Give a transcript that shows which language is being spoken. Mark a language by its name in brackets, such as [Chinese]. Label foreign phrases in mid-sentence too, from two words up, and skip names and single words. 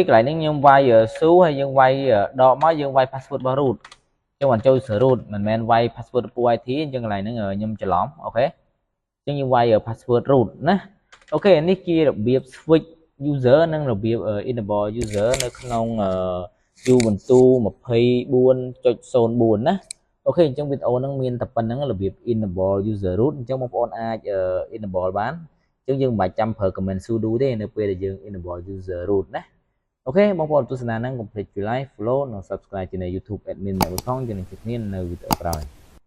[Khmer] កន្លែងនេះខ្ញុំវាយ su ហើយយើងវាយដកមកយើងវាយ password របស់ root ចឹងបានចូល [English] user root [Khmer] មិនមែនវាយ [English] password pool IT [Khmer] អញ្ចឹងកន្លែងហ្នឹងខ្ញុំច្រឡំអូខេអញ្ចឹងយើងវាយ [English] password root [Khmer] ណាអូខេនេះជារបៀប [English] switch user [Khmer] និងរបៀប [English] enable user [Khmer] នៅក្នុង Ubuntu 24.04 ណាអូខេអញ្ចឹងវីដេអូហ្នឹងមានតែប៉ុណ្្នឹងរបៀប [English] enable user root [Khmer] អញ្ចឹងបងប្អូនអាច enable បានអញ្ចឹងយើងមិនបាច់ចាំប្រើ [English] command sudo [Khmer] ទេនៅពេលដែលយើង [English] enable user root [Khmer] ណាអូខេបងប្អូនទស្សនាហ្នឹងកុំភ្លេច [English] like follow [Khmer] និង subscribe ជា [English] YouTube admin [Khmer] របស់ផងយើងនឹងជួបគ្នានៅវីដេអូក្រោយ